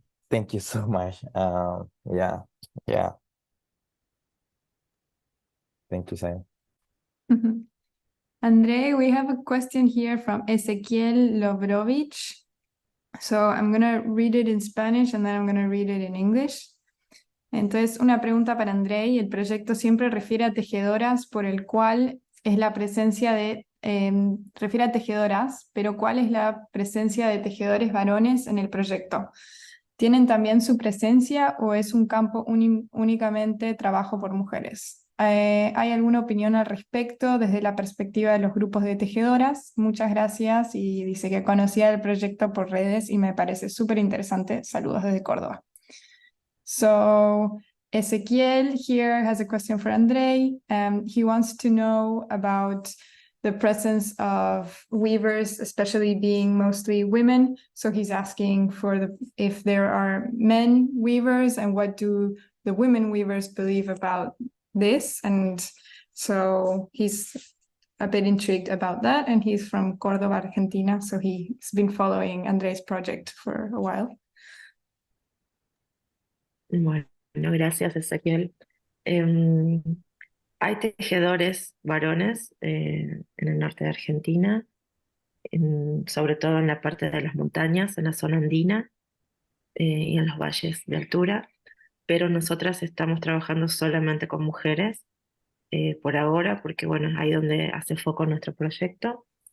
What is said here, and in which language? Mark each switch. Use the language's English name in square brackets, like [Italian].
[English] Thank you so much. Yeah. Thank you, Zayaan. Andre, we have a question here from Ezequiel Lovrovich. So I'm going to read it in Spanish and then I'm going to read it in English. [Spanish] Entonces, una pregunta para André, y el proyecto siempre refiere a tejedoras, por el cual es la presencia de, refiere a tejedoras, pero ¿cuál es la presencia de tejedores varones en el proyecto? ¿Tienen también su presencia o es un campo únicamente trabajo por mujeres? ¿Hay alguna opinión al respecto desde la perspectiva de los grupos de tejedoras? Muchas gracias, y dice que conocía el proyecto por redes y me parece súper interesante. Saludos desde Córdoba. [English] So Ezequiel here has a question for André. He wants to know about the presence of weavers, especially being mostly women. So he's asking for if there are men weavers and what do the women weavers believe about this. And so he's a bit intrigued about that, and he's from Córdoba, Argentina, so he's been following André's project for a while. [Spanish] Bueno, gracias, Ezequiel. Hay tejedores varones en el norte de Argentina, sobre todo en la parte de las montañas, en la zona andina y en los valles de altura, pero nosotras estamos trabajando solamente con mujeres por ahora, porque bueno, es ahí donde hace foco nuestro proyecto.